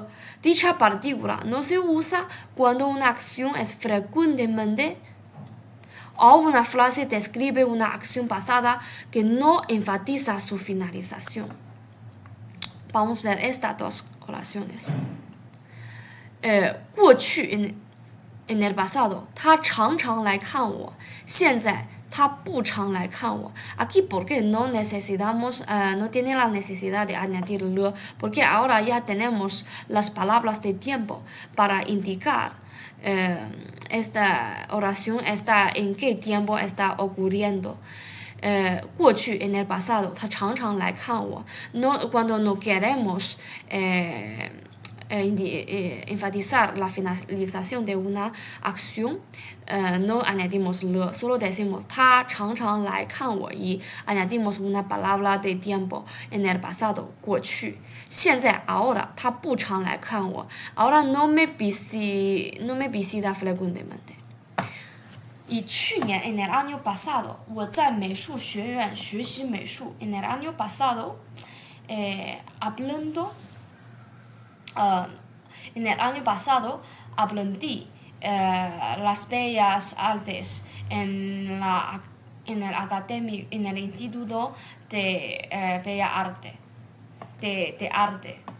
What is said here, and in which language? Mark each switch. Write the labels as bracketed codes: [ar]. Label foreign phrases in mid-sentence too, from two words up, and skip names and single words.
[es] Dicha partícula no se usa cuando una acción es frecuentemente o una frase describe una acción pasada que no enfatiza su finalización. Vamos a ver estas dos oraciones. 过去 en el pasado [zh] 他常常来看我现在他不常来看我 [es] aquí porque no necesitamos no tiene la necesidad de añadir le porque ahora ya tenemos las palabras de tiempo para indicar esta oración está en qué tiempo está ocurriendo 过去 en el pasado [zh] 他常常来看我 [es] cuando no queremos enfatizar la finalización de una acción no añadimos le, solo decimos [zh] 他常常来看我 [es] y añadimos una palabra de tiempo en el pasado [zh] 过去 现在 [es] ahora [zh] 他不常来看我 [es] ahora no me visita frecuentemente. Y 去年 en el año pasado [zh] 我在美术学院学习美术 [es] en el año pasado hablando en el año pasado aprendí las bellas artes en el instituto de bella arte de arte.